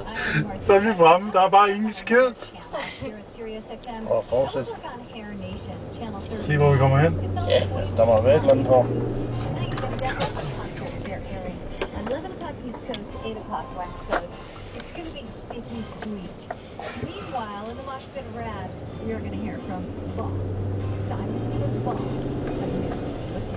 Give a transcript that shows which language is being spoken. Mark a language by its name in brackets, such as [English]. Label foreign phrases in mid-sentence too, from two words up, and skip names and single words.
[Danish] Så er vi fremme. Der er bare ingen skid. Og fortsæt. Se, hvor vi kommer hen. Ja, der må være et eller andet her. [English] 11 o'clock East Coast, 8 o'clock West Coast. It's going to be sticky sweet. Meanwhile, in the mosh pit of Rad, we are going to hear from Bob, Simon with Bob, and Nicholas with him.